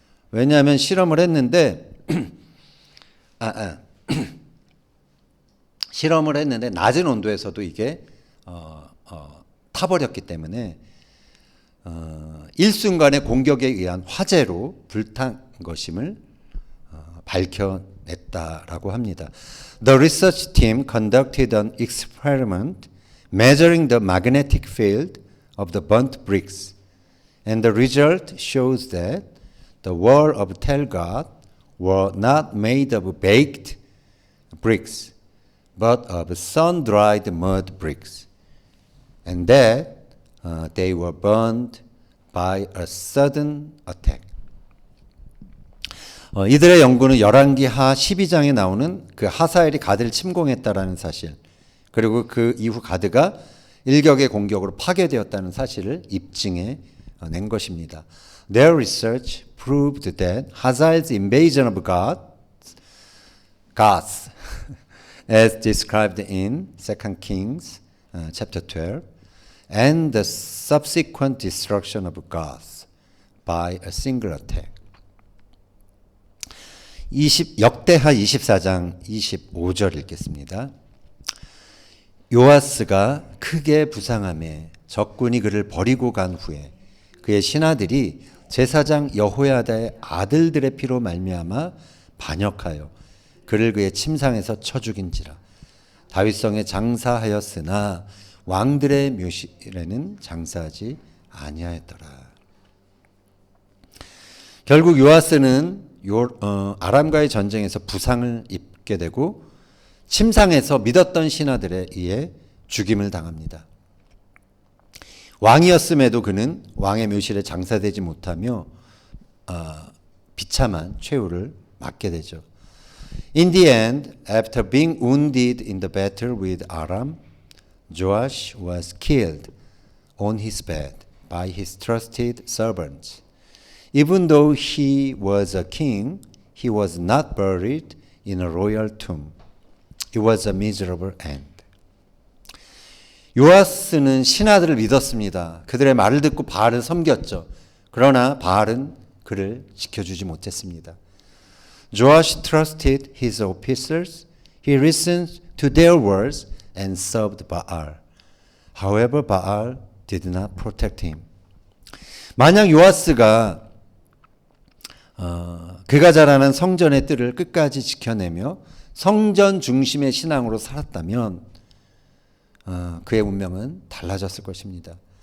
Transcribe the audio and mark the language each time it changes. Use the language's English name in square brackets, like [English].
[Korean] 왜냐하면 실험을 했는데 실험을 했는데 낮은 온도에서도 이게 타버렸기 때문에 일순간의 공격에 의한 화재로 불탄 것임을 밝혀냈다라고 합니다. [English] The research team conducted an experiment measuring the magnetic field of the burnt bricks, and the result shows that the wall of Tel Gad were not made of baked bricks, but of sun-dried mud bricks, and that they were burned by a sudden attack. [Korean] 이들의 연구는 열왕기 하 12장에 나오는 그 하사엘이 가드를 침공했다라는 사실, 그리고 그 이후 가드가 일격의 공격으로 파괴되었다는 사실을 입증해 낸 것입니다. [English] Their research proved that Hazael's invasion of Gath, as described in 2 Kings chapter 12, and the subsequent destruction of Gath by a single attack. [Korean] 역대하 24장 25절 읽겠습니다. 요아스가 크게 부상하며 적군이 그를 버리고 간 후에 그의 신하들이 제사장 여호야다의 아들들의 피로 말미암아 반역하여 그를 그의 침상에서 쳐 죽인지라. 다윗성에 장사하였으나 왕들의 묘실에는 장사하지 아니하였더라. 결국 요아스는 아람과의 전쟁에서 부상을 입게 되고 침상에서 믿었던 신하들에 의해 죽임을 당합니다. 왕이었음에도 그는 왕의 묘실에 장사되지 못하며 비참한 최후를 맞게 되죠. [English] In the end, after being wounded in the battle with Aram, Joash was killed on his bed by his trusted servants. Even though he was a king, he was not buried in a royal tomb. It was a miserable end. [Korean] 요아스는 신하들을 믿었습니다. 그들의 말을 듣고 바알을 섬겼죠. 그러나 바알은 그를 지켜주지 못했습니다. [English] Joash trusted his officers. He listened to their words and served Baal. However, Baal did not protect him. [Korean] 만약 요아스가 그가 잘하는 성전의 뜰을 끝까지 지켜내며 성전 중심의 신앙으로 살았다면 그의 운명은 달라졌을 것입니다.